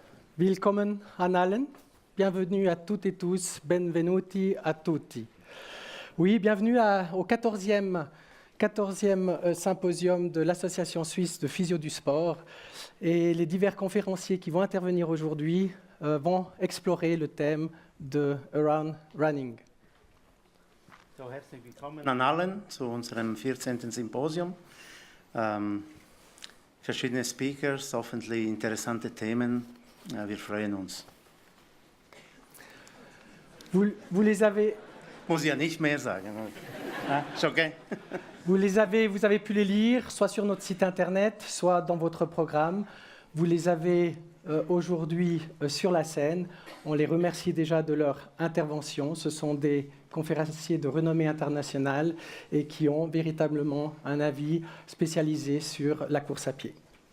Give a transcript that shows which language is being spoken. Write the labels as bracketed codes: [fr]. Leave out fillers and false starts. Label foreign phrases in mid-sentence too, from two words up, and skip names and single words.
[de] Willkommen an allen. [fr] Bienvenue à toutes et tous. [it] Benvenuti a tutti. [fr] Oui, bienvenue au 14e symposium de l'Association suisse de physio du sport. Et les divers conférenciers qui vont intervenir aujourd'hui vont explorer le thème de Around Running. [de] So, herzlich willkommen an allen zu unserem 14. Symposium. Verschiedene Speakers, hoffentlich interessante Themen. Wir freuen uns. [fr] Vous les avez... [de] Muss ja nicht mehr sagen. Ist okay? [fr] Vous avez pu les lire, soit sur notre site internet, soit dans votre programme. Vous les avez aujourd'hui sur la scène. On les remercie déjà de leur intervention. Ce sont des conférenciers de renommée internationale et qui ont véritablement un avis spécialisé sur la course à pied.